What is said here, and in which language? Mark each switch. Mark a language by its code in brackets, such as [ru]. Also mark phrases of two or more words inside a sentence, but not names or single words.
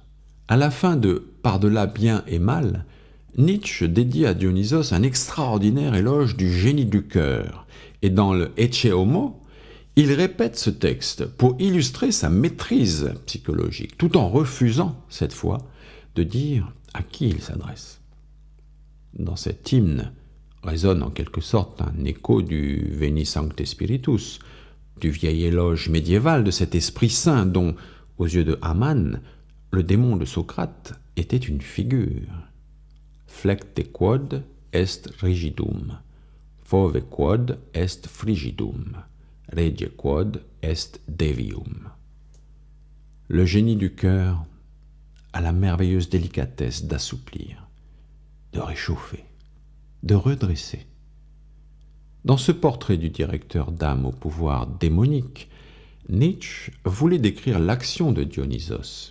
[fr] À la fin de Par-delà bien et mal, Nietzsche dédie à Dionysos un extraordinaire éloge du génie du cœur, et dans le Ecce Homo, il répète ce texte pour illustrer sa maîtrise psychologique, tout en refusant, cette fois, de dire à qui il s'adresse. Dans cet hymne résonne en quelque sorte un écho du Veni Sancte Spiritus, du vieil éloge médiéval de cet esprit saint dont, aux yeux de Hamann, le démon de Socrate était une figure. [la] Flecte quod est rigidum, fove quod est frigidum, regie quod est devium. [fr] Le génie du cœur a la merveilleuse délicatesse d'assouplir, de réchauffer, de redresser. Dans ce portrait du directeur d'âme au pouvoir démonique, Nietzsche voulait décrire l'action de Dionysos.